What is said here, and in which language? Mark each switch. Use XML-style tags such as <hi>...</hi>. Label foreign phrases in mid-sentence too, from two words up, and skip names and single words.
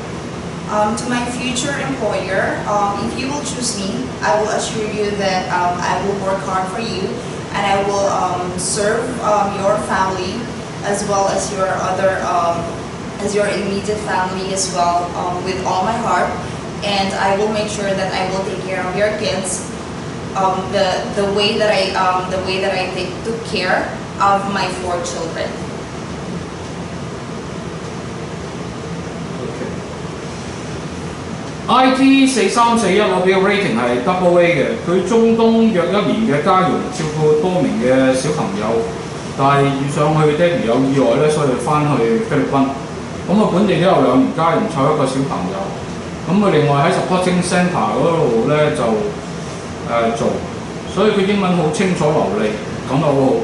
<en>To my future employer, if you will choose me, I will assure you that I will work hard for you, and I will serve your family as well as your other as your immediate family as well with all my heart, and I will make sure that I will take care of your kids the way that I took care of my 4 children.</en> <yue>IT-4341 我俾個 rating 係</yue> <en>double A</en> <yue>嘅，佢中東約1年嘅家傭照顧多名嘅小朋友，但係遇上佢爹哋有意外咧，所以翻去菲律賓。咁啊本地都有2年家傭湊1個小朋友。咁佢另外喺</yue> <en>supporting centre</en> <yue>嗰度咧就做，所以佢英文好清楚流利，講得好好。</yue>